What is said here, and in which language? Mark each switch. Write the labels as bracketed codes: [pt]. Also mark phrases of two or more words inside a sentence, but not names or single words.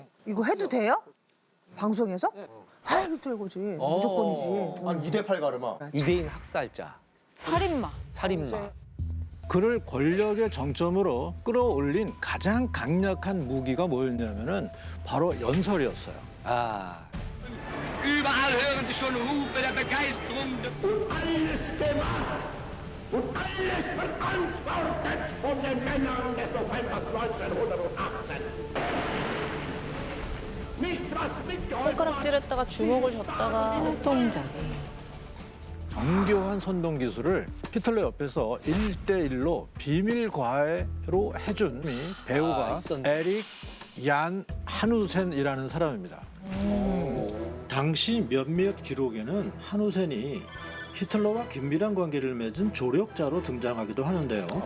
[ko] 이거 해도 돼요? 방송에서? 해도 되고지. 무조건이지. 한 2대8 가르마. 유대인 학살자, 살인마. 살인마. 그를 권력의 정점으로 끌어올린 가장 강력한 무기가 뭐였냐면은 바로 연설이었어요. 아, [de] Überall hören Sie schon Rufe der Begeisterung. Und alles gemacht. Und alles verantwortet von den Männern des Novembers 1918. Nicht was mitgeholfen. [ko] 손가락질했다가 주먹을 줬다가 활동작이. 정교한 선동 기술을 히틀러 옆에서 1대1로 비밀 과외로 해준 배우가 있었네. 에릭 얀 한우센이라는 사람입니다. 당시 몇몇 기록에는 한우센이 히틀러와 긴밀한 관계를 맺은 조력자로 등장하기도 하는데요.